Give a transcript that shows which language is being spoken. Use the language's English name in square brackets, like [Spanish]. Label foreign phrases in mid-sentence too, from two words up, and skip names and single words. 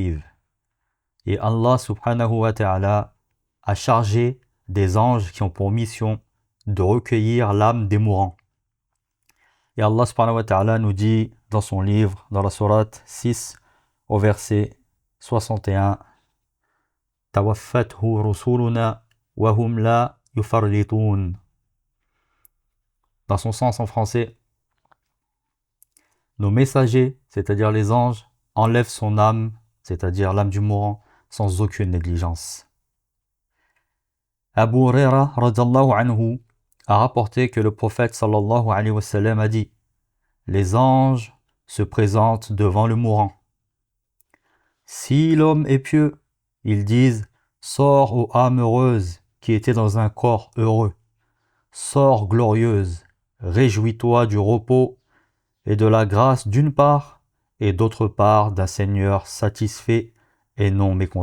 [French] » Et [Arabic] الله سبحانه وتعالى [French] a chargé des anges qui ont pour mission de recueillir l'âme des mourants. Et [Arabic] الله سبحانه وتعالى [French] nous dit dans son livre, dans la sourate 6, au verset 61, « [Arabic] توفته رسلنا وهم لا يفرطون [French] » Dans son sens en français, nos messagers, c'est-à-dire les anges, enlèvent son âme, c'est-à-dire l'âme du mourant, sans aucune négligence. Abu Huraira [Arabic] رضي الله عنه [French] a rapporté que le prophète [Arabic] صلى الله عليه وسلم [French] a dit « Les anges se présentent devant le mourant. Si l'homme est pieux, ils disent « Sors, ô âme heureuse qui était dans un corps heureux. Sors glorieuse, réjouis-toi du repos et de la grâce d'une part et d'autre part d'un Seigneur satisfait et non mécontent.